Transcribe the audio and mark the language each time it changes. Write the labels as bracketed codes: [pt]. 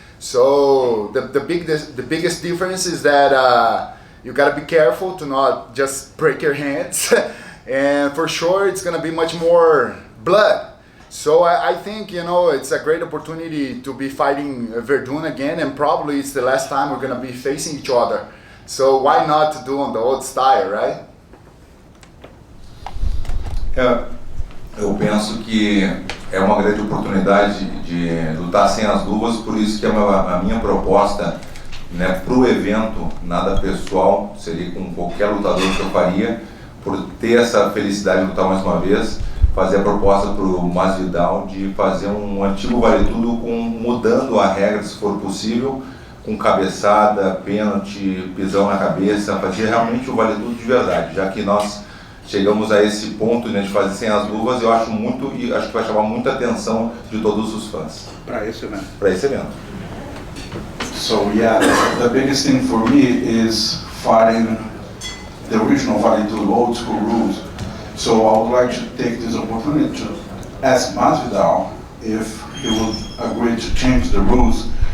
[en] So the biggest difference is that you gotta be careful to not just break your hands, and for sure it's gonna be much more blood. So I think, you know, it's a great opportunity to be fighting Werdum again, and probably it's the last time we're gonna be facing each other. So why not to do on the old style, right? [pt] Eu penso que é uma grande oportunidade de lutar sem as luvas, por isso que a minha proposta, né, para o evento, nada pessoal, seria com qualquer lutador que eu faria, por ter essa felicidade de lutar mais uma vez, fazer a proposta para o Masvidal de fazer um antigo vale tudo mudando a regra, se for possível, com cabeçada, pênalti, pisão na cabeça, fazer realmente o vale tudo de verdade, já que nós chegamos a esse ponto, né, de fazer sem as luvas. Eu acho muito, e acho que vai chamar muita atenção de todos os fãs. Para esse evento. Para esse evento. [en] So yeah, the biggest thing for me is fighting the original fighting to the old school rules. So I would like to take this opportunity to ask Masvidal if he would agree to change the rules.